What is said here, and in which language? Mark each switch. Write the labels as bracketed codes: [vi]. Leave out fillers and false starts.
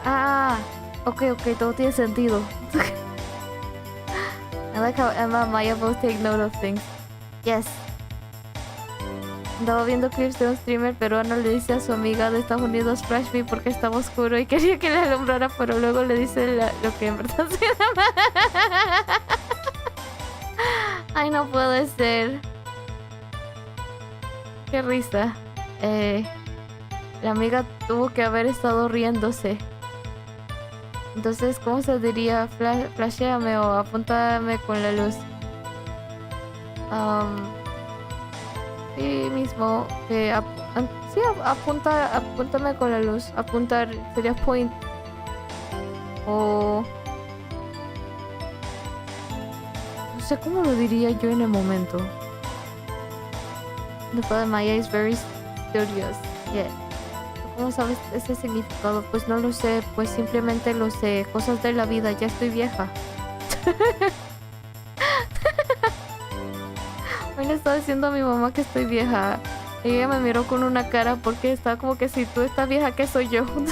[es] Ah, ok, todo tiene sentido. [en] I like how Emma and Maya both take note of things. Yes. [es] Andaba viendo clips de un streamer peruano, le dice a su amiga de Estados Unidos Flash Me porque estaba oscuro y quería que le alumbrara, pero luego le dice lo que en verdad se llama. Ay, no puede ser. Qué risa. La amiga tuvo que haber estado riéndose. Entonces, ¿cómo se diría? Flashéame o apúntame con la luz. Sí mismo, sí, apúntame con la luz. Apuntar sería point. O... no sé cómo lo diría yo en el momento. [en] The father Maya is very studious. Yeah. [es] ¿Cómo sabes ese significado? Pues no lo sé, pues simplemente lo sé. Cosas de la vida, ya estoy vieja. Hoy le estaba diciendo a mi mamá que estoy vieja. Ella me miró con una cara porque estaba como que si tú estás vieja, ¿qué soy yo?